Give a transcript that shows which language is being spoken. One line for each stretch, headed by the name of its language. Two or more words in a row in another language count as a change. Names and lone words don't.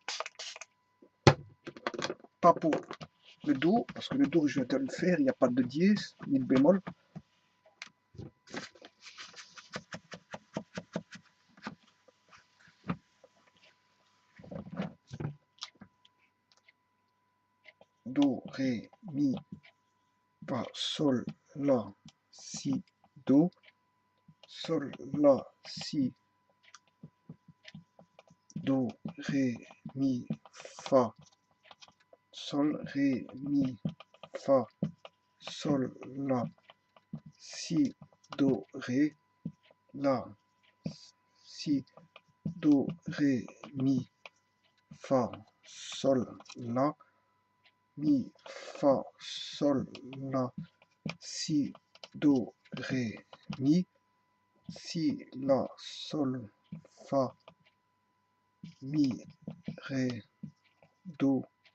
French: Pas pour le Do, parce que le Do, je viens de le faire, il n'y a pas de dièse, ni de bémol. Do, Ré, Mi, Fa, Sol, La, Si, Do. Sol, La, Si, Do, Ré, Mi, Fa, Sol, Ré, Mi, Fa, Sol, La, Si, Do, Ré, La, Si, Do, Ré, Mi, Fa, Sol, La, Mi, Fa, Sol, La, Si, Do, Ré, Mi, Si, La, Sol, Fa, Mi, Ré, Do,